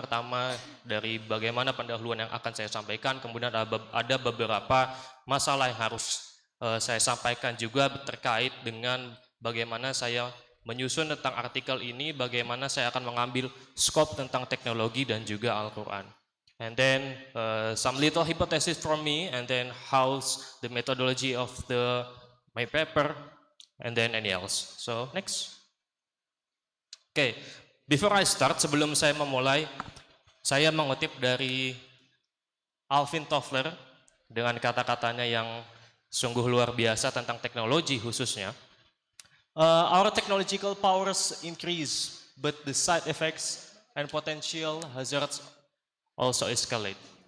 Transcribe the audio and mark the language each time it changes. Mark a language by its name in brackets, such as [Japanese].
[Indonesian] Pertama, dari bagaimana pendahuluan yang akan saya sampaikan, kemudian ada beberapa masalah yang harus saya sampaikan juga terkait dengan bagaimana saya menyusun tentang artikel ini, bagaimana saya akan mengambil scope tentang teknologi dan juga Al-Quran. [English] And then some little hypothesis from me, and then how's the methodology of my paper, and then any else. So next. Okay, before I start, [Indonesian] sebelum saya memulai, saya mengutip dari Alvin Toffler dengan kata-katanya yang sungguh luar biasa tentang teknologi khususnya. [English] Our technological powers increase, but the side effects and potential hazards also escalate.